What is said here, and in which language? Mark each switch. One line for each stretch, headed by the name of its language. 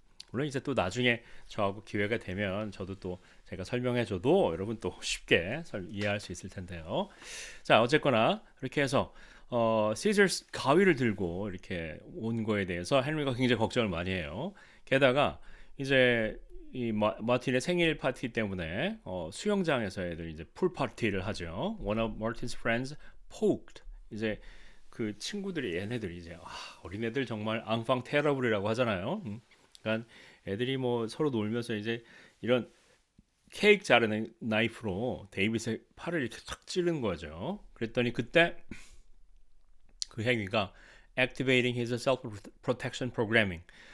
Korean: 물론 이제 또 나중에 저하고 기회가 되면 저도 또 제가 설명해줘도 여러분 또 쉽게 이해할 수 있을 텐데요. 자, 어쨌거나 이렇게 해서 시저스 가위를 들고 이렇게 온 거에 대해서 헨리가 굉장히 걱정을 많이 해요. 게다가 이제 이 마틴의 생일 파티 때문에 수영장에서 애들 이제 풀 파티를 하죠.
English: One of Martin's friends poked.
Korean: 이제 그 친구들이 얘네들이 이제 어린애들 정말 앙팡 테러블이라고 하잖아요. 그러니까 애들이 뭐 서로 놀면서 이제 이런 케이크 자르는 나이프로 데이빗의 팔을 이렇게 탁 찌른 거죠. 그랬더니 그때 그 행위가
English: activating his self-protection programming.